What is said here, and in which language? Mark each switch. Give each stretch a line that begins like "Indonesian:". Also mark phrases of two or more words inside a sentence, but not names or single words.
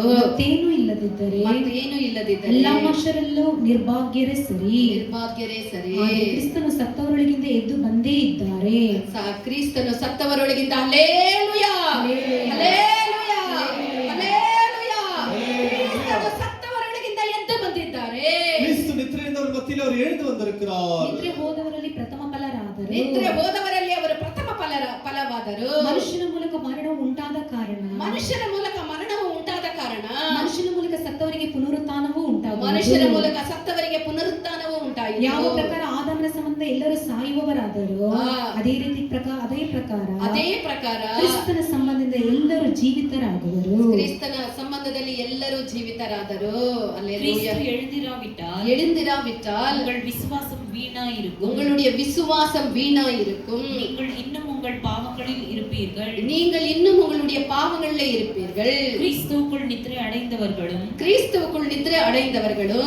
Kannada: ಮತ್ತೇನೂ ಇಲ್ಲದಿದ್ದರೆ ಎಲ್ಲ ಮನುಷ್ಯರಲ್ಲೂ ನಿರ್ಭಾಗ್ಯರೇ ಸರಿ. ಕ್ರಿಸ್ತನು ಸತ್ತವರೊಳಗಿಂದ ಎದ್ದು ಬಂದೇ ಇದ್ದಾರೆ. ಕ್ರಿಸ್ತನು ಸತ್ತವರೊಳಗಿಂದ ಹಲ್ಲೆಲೂಯಾ ಹಲ್ಲೆಲೂಯಾ ಹಲ್ಲೆಲೂಯಾ. ಕ್ರಿಸ್ತನು ಸತ್ತವರೊಳಗಿಂದ ಎದ್ದು ಬಂದಿದ್ದಾರೆ.
Tamil: கிறிஸ்து நித்திரையினவர் மத்தியில் அவர் எழுந்து வந்திருக்கிறார்.
Kannada: ನಿದ್ರೆ ಹೋದವರಲ್ಲಿ ಪ್ರಥಮ ಫಲರಾದರು. ನಿದ್ರೆ ಹೋದವರಲ್ಲಿ ಅವರು ಪ್ರಥಮ ಫಲವಾದರು. ಮನುಷ್ಯನ ಮೂಲಕ ಮರಣವು ಉಂಟಾದ ಕಾರಣ ಮನುಷ್ಯನ ಮೂಲಕ ಮರಣವು ಉಂಟಾದ ಕಾರಣ ಮನುಷ್ಯನ ಮೂಲಕ ಸತ್ತವರಿಗೆ ಪುನರುತ್ಥಾನವೂ ಉಂಟಾಗುವುದು. ಮನುಷ್ಯನ ಮೂಲಕ ಸತ್ತವರಿಗೆ ಪುನರುತ್ಥಾನವೂ ಉಂಟಾಯಿತು. ಯಾವ ಪ್ರಕಾರ ಆದಾಮನ ಸಂಬಂಧ ಎಲ್ಲರೂ ಸಾಯುವವರಾದರು ಅದೇ ಪ್ರಕಾರ ಕ್ರಿಸ್ತನ ಸಂಬಂಧದಿಂದ ಎಲ್ಲರೂ ಜೀವಿತರಾಗುವರು. ಕ್ರಿಸ್ತನ ಸಂಬಂಧದಲ್ಲಿ ಎಲ್ಲರೂ ಜೀವಿತರಾದರು.
Tamil: அல்லேலூயா. எழுந்திராவிட்டால் உங்கள் விசுவாசம் வீணா இருக்கும். உங்களுடைய விசுவாசம் வீணா இருக்கும். நீங்கள் இன்னும் உங்கள் பாவங்களில் இருப்பீர்கள். நீங்கள் இன்னும் உங்களுடைய பாவங்களிலே இருப்பீர்கள். கிறிஸ்துவுக்குள் நித்திரை அடைந்தவர்களும் கிறிஸ்துவுக்குள் நித்திரை அடைந்தவர்களும்